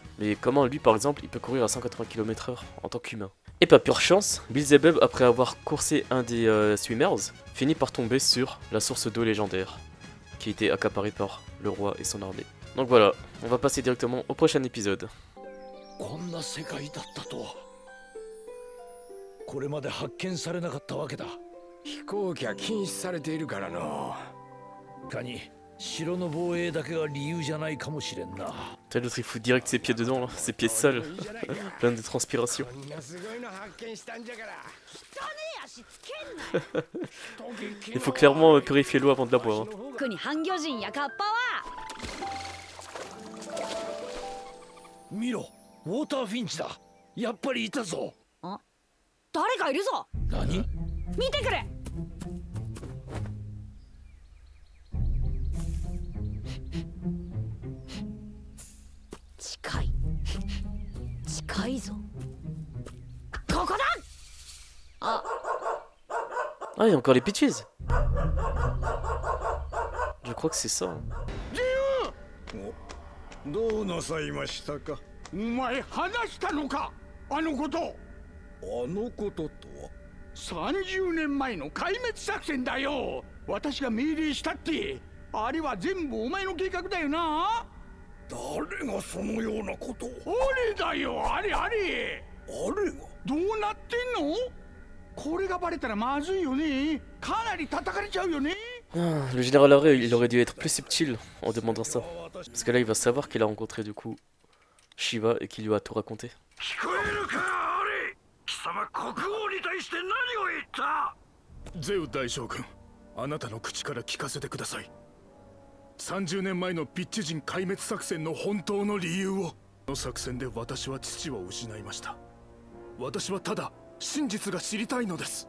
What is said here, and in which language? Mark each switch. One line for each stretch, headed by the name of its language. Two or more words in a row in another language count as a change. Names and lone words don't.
French: Mais comment lui par exemple il peut courir à 180 km/h en tant qu'humain. Et pas pure chance, Beelzebub, après avoir coursé un des swimmers, finit par tomber sur la source d'eau légendaire, qui a été accaparée par le roi et son armée. Donc voilà, on va passer directement au prochain épisode.
Japanese: こんな世界だったとは。これまで発見されなかったわけだ。飛行機は禁止されているからの。かに城の防衛だけが理由じゃないかもしれんな。
French: Putain, l'autre il fout direct ses pieds dedans, là. Ses pieds sales, plein de transpiration.
Japanese: こんなすごいの発見したんじゃから。
French: Il faut clairement purifier l'eau avant de la boire. Hein.
Japanese: 特に半魚人やカッパは見ろ、ウォーターフィンチだ。やっぱりいたぞ。誰かいるぞ。何？見てくれ。近い近いぞ。ここだ。
French: Ah, il y a encore les Peaches. Je crois que c'est ça.
Japanese: どうなさいましたか？お前話したのか、あのこと。あのこととは 30年前の壊滅作戦だよ。私が命令したって、あれは全部お前の計画だよな。誰がそのようなことを？あれだよ、あれあれ。あれが？どうなってんの？これがバレたらまずいよね。かなり叩かれちゃうよね。
French: Ah, le général Harry, il aurait dû être plus subtil en demandant ça. Parce que là, il va savoir qu'il a rencontré du coup Shiva et qu'il lui a tout raconté.
Japanese: 聞こえるか、アレ？貴様国王に対して何を言った？ゼウ大将軍、あなたの口から聞かせてください。30年前のピッチ人壊滅作戦の本当の理由を。この作戦で私は父を失いました。私はただ真実が知りたいのです。